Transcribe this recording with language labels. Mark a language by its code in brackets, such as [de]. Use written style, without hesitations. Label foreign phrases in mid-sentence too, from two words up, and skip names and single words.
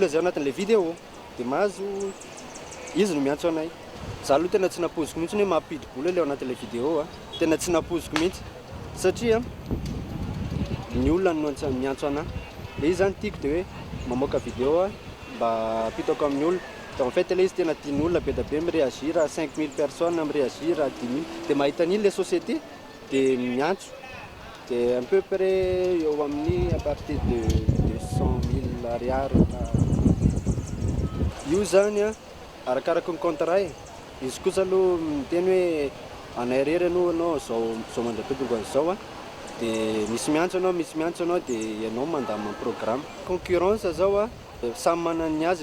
[mg] zay anatin'le vidéo dia mahazo izy no miantso anay za aloha tena tsy napoziko mihitsy hoe mampidi-bola le ao anatin'le vidéo tena tsy napoziko mihitsy satria ny olona no miantso anahy le izy zany tiako dia hoe mamoaka vidéo mba apitako amin'ny olona [fr] en fait [mg] le izy tena tiany olona be da be miréagir 5000 personnes miréagir 10 000 dia mahita an'iny le société dia miantso dia [fr] un peu près [mg] eo amin'ny [fr] à partir de [mg] 200 000 ariary io zany arakaraka ny contrat izy kosa aloha miteny hoe anay rery anao zao mandra-pitongo an'izao dia misy miantso anao dia ianao mandama [fr] programme concurrence [mg] zao samy manana ny azy